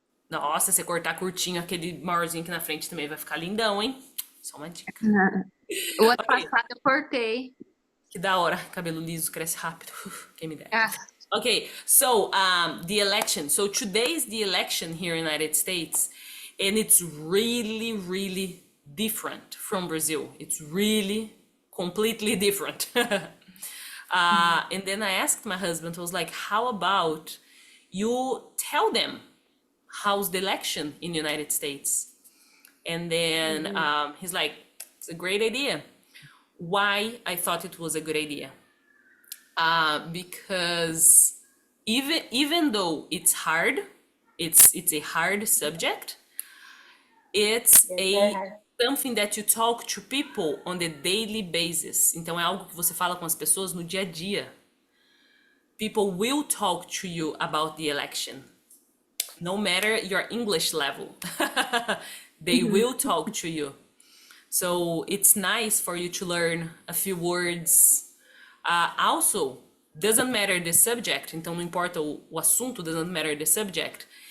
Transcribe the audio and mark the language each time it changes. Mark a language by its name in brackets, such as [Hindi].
[Portuguese] Nossa, se cortar curtinho, aquele maiorzinho aqui na frente também vai ficar lindão, hein? Só uma dica. O ano Ok. passado eu cortei. Que da hora, cabelo liso cresce rápido. Quem me dera. Ah, [English] Okay, so the election. So today is the election here in the United States, and it's really, really different from Brazil. It's really completely different. And then I asked my husband, I was like, how about you tell them how's the election in the United States? And then he's like, it's a great idea. Why I thought it was a good idea? Because even though it's hard, it's a hard subject. It's Yes, a I something that you talk to people on the daily basis. [Portuguese] Então é algo que você fala com as pessoas no dia a dia. [English] People will talk to you about the election, no matter your English level. They will talk to you. So it's nice for you to learn a few words. Also, doesn't matter the subject, [Portuguese] então não importa o assunto, [English] doesn't matter the subject.